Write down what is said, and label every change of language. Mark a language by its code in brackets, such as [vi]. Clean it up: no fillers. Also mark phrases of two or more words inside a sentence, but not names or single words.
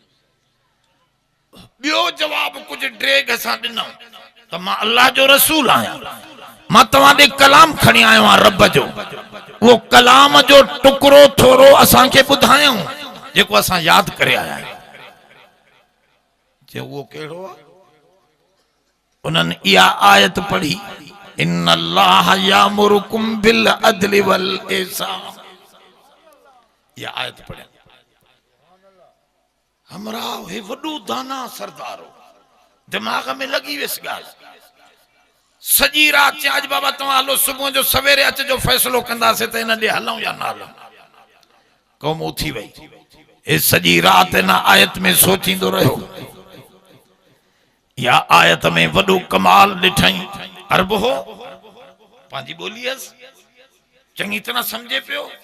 [sd] ॿियो जवाब कुझु ड्रेग असां ॾिनो त मां अल्लाह जो रसूल आहियां, मां तव्हां ॾे कलाम खणी आयो आहियां रब जो, वो कलाम जो टुकड़ो थोरो असांखे ॿुधायूं जेको असां यादि करे आया आहियूं। जे उहो कहिड़ो आहे? उन्हनि इहा आयत पढ़ी, [ar] إن الله يأمركم بالعدل والإحسان, [sd] इहा आयत पढ़ी। हमरा हे वॾो दाना सरदार हो, दिमाग में लगी वियसि ॻाल्हि। सॼी राति चई अॼु बाबा तव्हां हलो सुबुह जो सवेरे अचिजो, फ़ैसिलो कंदासीं त हिन ॾे हलूं या न हलूं। क़ौम उथी वई, हे सॼी राति हिन आयत में सोचींदो रहियो। या आयत में वॾो कमाल ॾिठई, अरब हो पंहिंजी ॿोली हुअसि, चङी तरह सम्झे पियो।